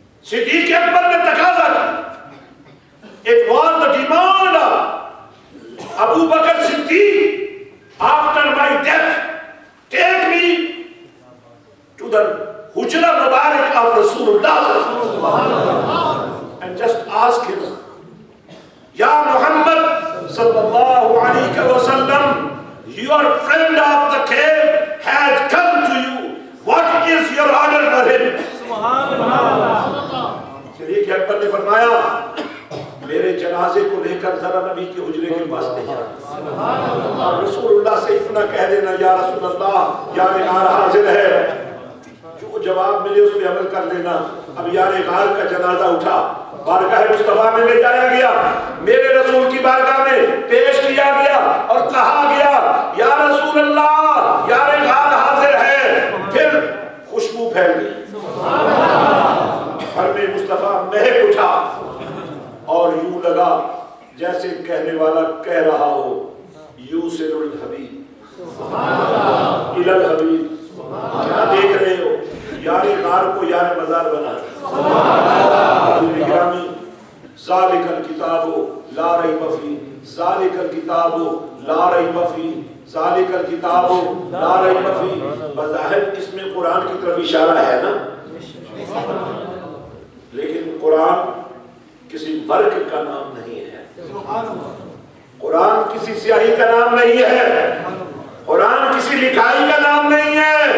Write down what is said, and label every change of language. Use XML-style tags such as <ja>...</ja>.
<ur>صدیق اکبر نے تقاضا کی،</ur> <en>it was the demand of Abu Bakr Siddiq, after my death, take me to the Hujra Mubarak of Rasulullah and just ask him, Ya Muhammad sallallahu alayhi wa sallam, your friend of the cave has come to you. What is your order for him?</en> <ur>صدیق اکبر نے فرمایا میرے جنازے کو لے کر ذرا نبی کے حجرے کے پاس لے جاؤ اور رسول اللہ سے اتنا کہہ دینا، یا رسول اللہ یار غار حاضر ہے، جو جواب ملے اس پہ عمل کر لینا. اب یار غار کا جنازہ اٹھا، بارگاہ مصطفیٰ میں لے جایا گیا، میرے رسول کی بارگاہ میں پیش کیا گیا اور کہا گیا یا رسول اللہ یار غار حاضر ہے. پھر خوشبو پھیل گئی، گھر میں مصطفیٰ مہک اٹھا اور یوں لگا جیسے کہنے والا کہہ رہا ہو</ur> <ar>یوسر الحبیب الی الحبیب.</ar> <ur>کیا دیکھ رہے ہو؟ یار غار کو یار مزار بنا.</ur> <ar>گرامی ذالک الکتاب لا ریب فیہ، ذالک الکتاب لا ریب فیہ، ذالک الکتاب لا ریب فیہ.</ar> <ur>بظاہر اس میں قرآن کی طرف اشارہ ہے نا، لیکن قرآن کسی ورق کا نام نہیں ہے، قرآن کسی سیاہی کا نام نہیں ہے، قرآن کسی لکھائی کا نام نہیں ہے.</ur>